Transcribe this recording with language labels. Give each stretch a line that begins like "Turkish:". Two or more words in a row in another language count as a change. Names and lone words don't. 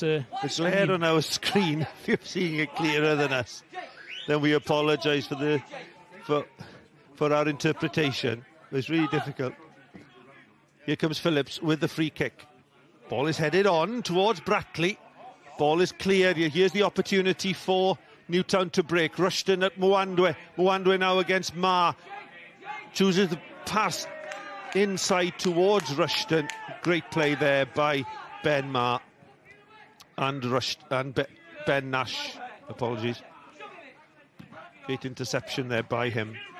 English: the glare on our screen, if you're seeing it clearer than us, then we apologise for our interpretation. It's really difficult. Here comes Phillips with the free kick. Ball is headed on towards Brackley. Ball is cleared. Here's the opportunity for Newtown to break. Rushton at Mwandwe. Mwandwe now against Ma. Chooses the pass inside towards Rushton. Great play there by Ben Ma and Ben Nash. Apologies. Great interception there by him.